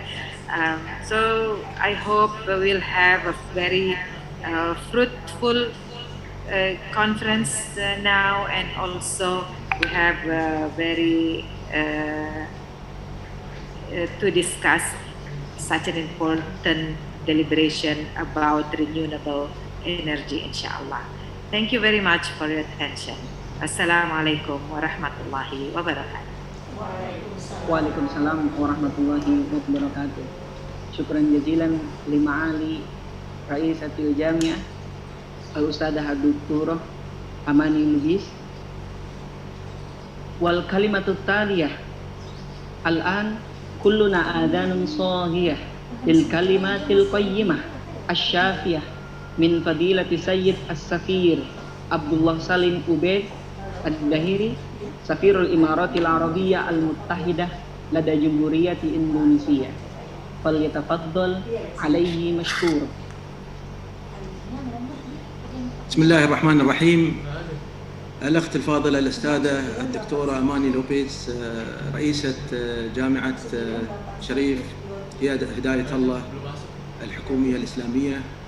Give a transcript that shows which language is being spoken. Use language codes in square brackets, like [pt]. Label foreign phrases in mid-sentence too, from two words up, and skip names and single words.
[en] So I hope we'll have a very fruitful conference now, and also we have very to discuss such an important deliberation about renewable energy, inshallah. Thank you very much for your attention. [ar] السلام عليكم ورحمة الله وبركاته. وعليكم السلام ورحمة الله وبركاته. شكرا جزيلا لمعالي رئيسة الجامعة الأستاذة الدكتورة أماني لوبيس. والكلمة التالية الآن كلنا آذان صاغية للكلمة القيمة الشافية من فضيلة السيد السفير عبد الله سالم عبيد الظاهري سفير الإمارات العربية المتحدة لدى جمهورية إندونيسيا. فليتفضل عليه مشكور. بسم الله الرحمن الرحيم. الأخت الفاضلة الأستاذة الدكتورة أماني لوبيز رئيسة جامعة شريف هداية الله الحكومية الإسلامية،